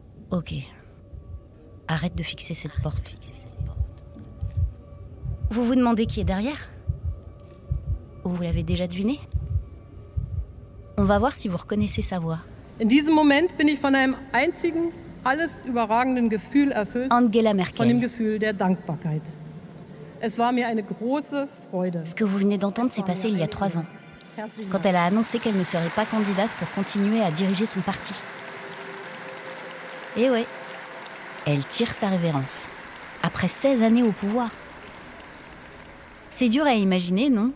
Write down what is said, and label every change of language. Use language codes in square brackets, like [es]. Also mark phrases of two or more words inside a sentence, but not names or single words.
[fr] Ok. Arrête de fixer cette porte. Vous vous demandez qui est derrière ? Vous l'avez déjà deviné ? On va voir si vous reconnaissez sa voix. [de] In diesem Moment bin ich von einem einzigen, alles überragenden Gefühl erfüllt, Angela von dem Merkel. Gefühl der Dankbarkeit. Es war mir eine große Freude. [fr] Ce que vous venez d'entendre s'est passé il y a 3 ans, [de] Herzlichen [fr] quand [de] Dank. [fr] elle a annoncé qu'elle ne serait pas candidate pour continuer à diriger son parti. Et ouais, elle tire sa révérence. Après 16 années au pouvoir. C'est dur à imaginer, non ?